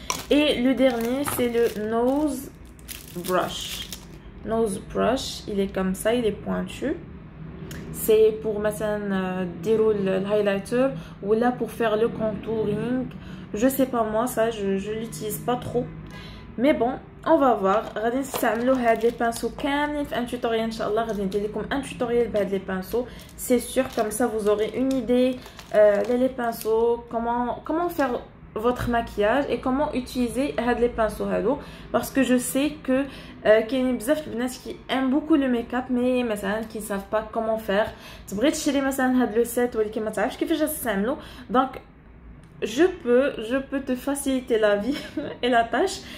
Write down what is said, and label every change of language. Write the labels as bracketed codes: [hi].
[fr] et le dernier c'est le nose brush. nose brush il est comme ça, il est pointu. c'est pour [ar] مثلا ديروا [fr] le highlighter ولا pour faire le contouring. je sais pas moi ça je l'utilise pas trop mais bon on va voir. [ar] غادي نستعملوا هاد لي بانسو كاملين في ان توتوريال ان شاء الله. غادي ندير لكم ان توتوريال بهاد لي بانسو [fr] c'est sûr comme ça vous aurez une idée les pinceaux, comment faire votre maquillage et comment utiliser [ar] هاد لي بانسو هادو. [fr] parce que je sais que [ar] كاينين بزاف البنات [fr] qui aiment beaucoup le make-up mais مثلا qui savent pas comment faire. [ar] تبغي تشري مثلا هاد لو سيت ولكن ما تعرفش كيفاش تستعملو. [fr] donc je peux te faciliter la vie et la tâche.